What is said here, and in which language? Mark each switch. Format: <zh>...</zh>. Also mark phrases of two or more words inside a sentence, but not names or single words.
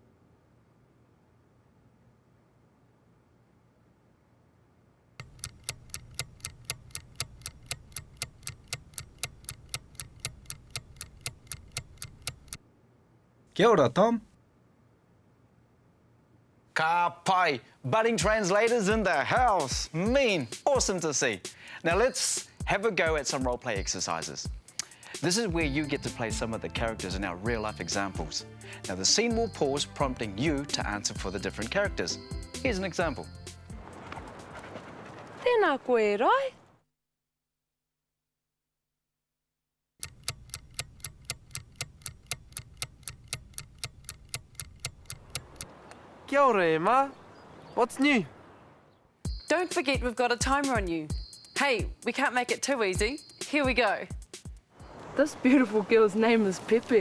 <mi>Kia ora, Tom. Ka pai,</mi> <en>budding translators in the house. Mean, awesome to see. Now let's have a go at some role-play exercises. This is where you get to play some of the characters in our real-life examples. Now the scene will pause, prompting you to answer for the different characters. Here's an example.</en> <mi>Tēnā koe, rai. Kia ora, Emma.</mi> <en>What's new? Don't forget we've got a timer on you. Hey, we can't make it too easy. Here we go. This beautiful girl's name is Pepe.</en>